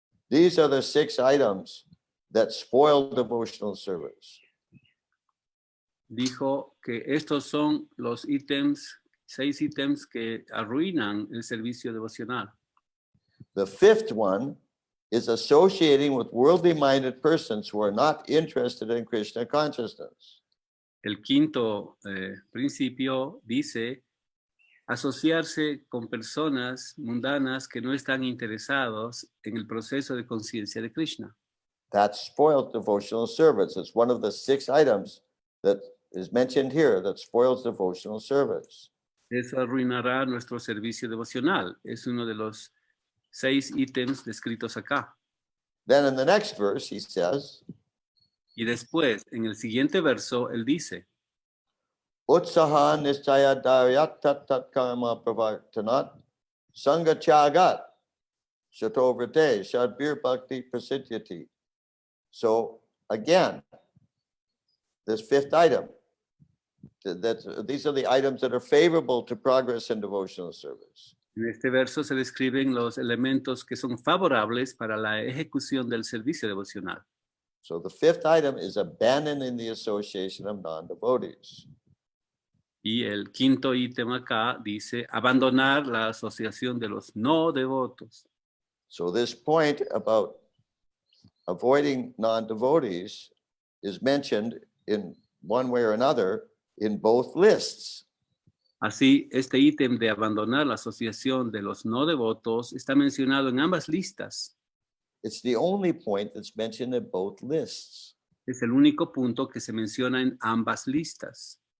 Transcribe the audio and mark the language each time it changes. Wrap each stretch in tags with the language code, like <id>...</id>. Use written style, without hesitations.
<en>These are the 6 items that spoil devotional service.</en> <es>dijo que estos son los ítems, 6 ítems que arruinan el servicio devocional.</es> <en>The 5th one is associating with worldly-minded persons who are not interested in Krishna consciousness.</en> <es>El quinto principio dice asociarse con personas mundanas que no están interesados en el proceso de conciencia de Krishna.</es> <en>That spoils devotional service. It's one of the 6 items that is mentioned here that spoils devotional service.</en> <es>Eso arruinará nuestro servicio devocional. Es uno de los 6 ítems descritos acá.</es> <en>Then in the next verse, he says,</en> <es>Y después, en el siguiente verso, él dice,</es> <sa>Utsaha nischaya daryat tat tat karma pravartanat sangha chagat shatovrate shadbir bhakti prasidyati.</sa> <en>So again, this 5th item, these are the items that are favorable to progress in devotional service.</en> <es>en este verso se describen los elementos que son favorables para la ejecución del servicio devocional.</es> <en>So the 5th item is abandoning the association of non-devotees.</en> <es>Y el quinto ítem acá dice abandonar la asociación de los no devotos.</es> <en>So this point about avoiding non-devotees is mentioned in one way or another in both lists.</en> <es>Así, este ítem de abandonar la asociación de los no devotos está mencionado en ambas listas.</es> <en>It's the only point that's mentioned in both lists.</en> <es>Es el único punto que se menciona en ambas listas.</es>